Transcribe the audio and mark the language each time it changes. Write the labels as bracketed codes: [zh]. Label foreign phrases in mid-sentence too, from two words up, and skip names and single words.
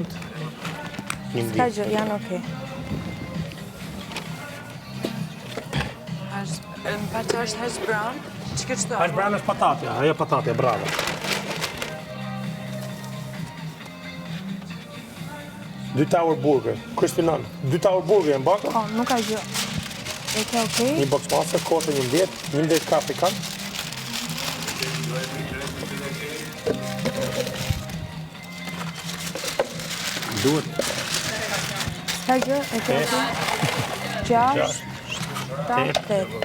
[sq] Ska gjë, janë okej. Më pa që është [en] hash brown? [sq] Që këtë qëto? [en] Hash brown [sq] është patatja, ajo patatja, bravo. [en] Dy tower burger, crispy naan. [sq] 2 [en] tower burger [sq] e mbaka, Po, nuk ka gjë. E ke okej? një boxmaster, koshe 11 kafe kanë. Duhet. Ska gjë, e ke okej? 6, 7, 8.